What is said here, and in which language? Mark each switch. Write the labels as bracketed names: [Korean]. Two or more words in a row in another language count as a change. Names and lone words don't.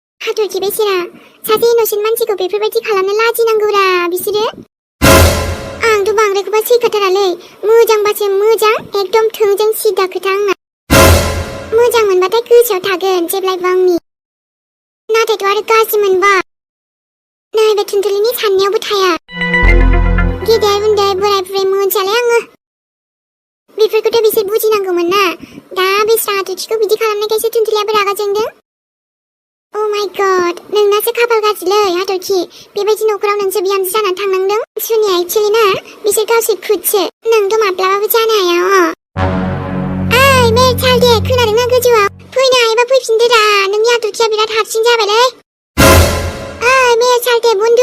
[Bodo] हाथरखि बेसेरा सासे इनोसेन्ट मानसिखौ बेफोरबायदि खालामनो लाजिनांगौरा बिसोरो आंथ' बांद्रायखौबा सैखाथारालै मोजांबासो मोजां एकदम थोंजों सिदा खोथा आंना मोजां मोनबाथाय गोसोआव थागोन जेब्लायबो आंनि नाथायथ' आरो गाज्रि मोनबा नैबे थुनथुलिनि साननायावबो थाया गेदेर उन्दै बोराय बुरै मोनथियालै आङो बेफोरखौथ' बिसोर बुजिनांगौमोन ना दा बेस्रा हाथरखिखौ बिदि खालामनायखायसो थुनथुलियाबो रागा जोंदों [English] Oh my god [Bodo] नोंनासो खाफाल गाज्रिलै हाथरखि बेबायदि न'खराव नोंसो बिहामजो जानानै थांनांदों सुनिया एक्चुअलि ना बिसोर गावसोर खुदसो नोंथ' माब्लाबाबो जानो हाया ओइ मेर सालदे खोनादोंना गोजौआव फैनो हायोबा फैफिनदोरा नोंनि हाथरखिया बिराद हारसिं जाबायलै ओइ मेर सालदे बन्धु